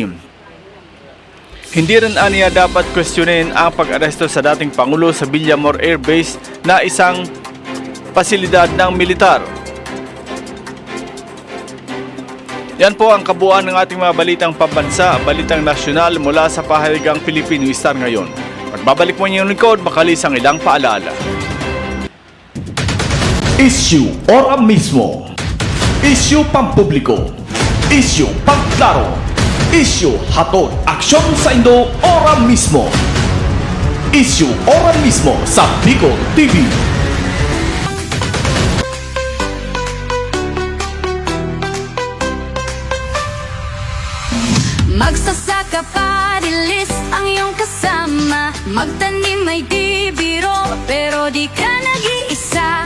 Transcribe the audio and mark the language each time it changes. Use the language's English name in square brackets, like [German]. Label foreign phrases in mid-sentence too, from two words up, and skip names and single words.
[Filipino] Hindi rin aniya dapat questionin ang pag-aresto sa dating Pangulo sa Villamor Air Base na isang pasilidad ng militar. Yan po ang kabuuan ng ating mga balitang pambansa, balitang nasyonal mula sa pahayag Pilipino Star ngayon. Pagbabalik mo niyong likod, makalis ang ilang paalala. Issue ora mismo. Issue pampubliko. Issue pangklaro. Issue hatod aksyon sa Indo ora mismo. Issue ora mismo sa Bicol TV. Magsasaka party list ang iyong kasama. Magtanim ay di biro, pero di ka nag-iisa.